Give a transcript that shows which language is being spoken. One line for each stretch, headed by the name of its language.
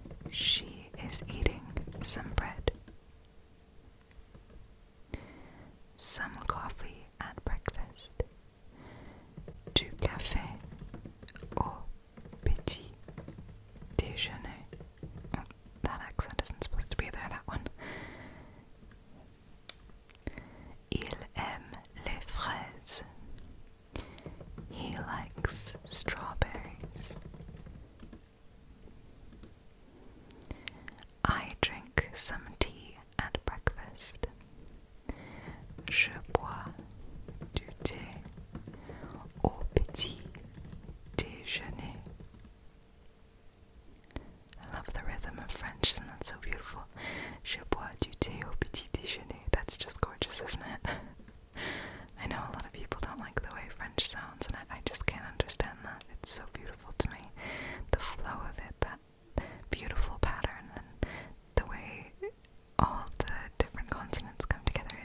English: She is eating some bread. Some coffee at breakfast.
French: Du café au petit déjeuner.
English: Oh, that accent isn't supposed to be there, that one.
French: Il aime les fraises.
English: He likes strawberries. I drink some tea at breakfast.
French: Je bois du thé au petit déjeuner.
English: I love the rhythm of French, isn't that so beautiful?
French: Je bois du thé au petit déjeuner.
English: That's just gorgeous, isn't it? I know a lot of people don't like the way French sounds, and I just can't understand that. It's so beautiful to me. The flow of it, that beautiful pattern, and the way all the different consonants come together.